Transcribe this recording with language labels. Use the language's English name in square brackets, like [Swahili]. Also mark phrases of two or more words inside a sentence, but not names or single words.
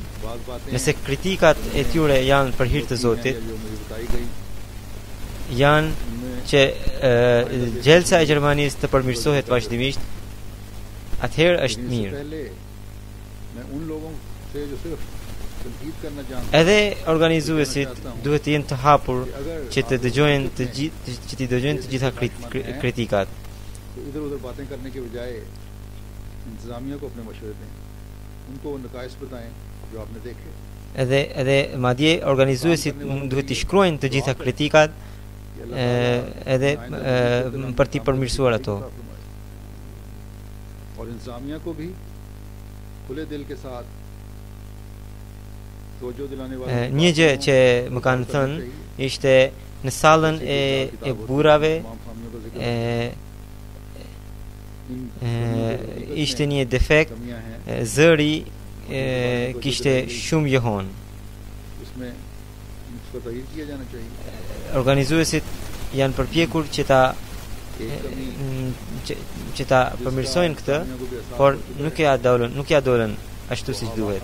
[Albanian] Nëse kritikat e tyre janë për hir të Zotit, janë që gjelsa e Gjermanisë të përmirësohet vazhdimisht, atëherë është mirë. Edhe organizuesit duhet të jenë të hapur që të dëgjojnë të gjitha kritikat. [Urdu] ادھر ادھر باتیں کرنے کے بجائے انتظامیہ کو اپنے مشورے دیں، ان کو نقائص بتائیں جو آپ نے دیکھے. [Albanian] Edhe madje organizuesit duhet të shkruajnë të gjitha kritikat edhe për t'i përmirësuar ato. [Urdu] اور انتظامیہ کو بھی کھلے دل کے ساتھ توجہ دلانے والے. [Albanian] Një gjë që më kanë thënë ishte në sallën e burrave ishte një defekt, zëri kishte shumë johon. Organizuesit janë përpjekur që ta përmirësojnë këtë, por nuk ja dolën ashtu siç duhet.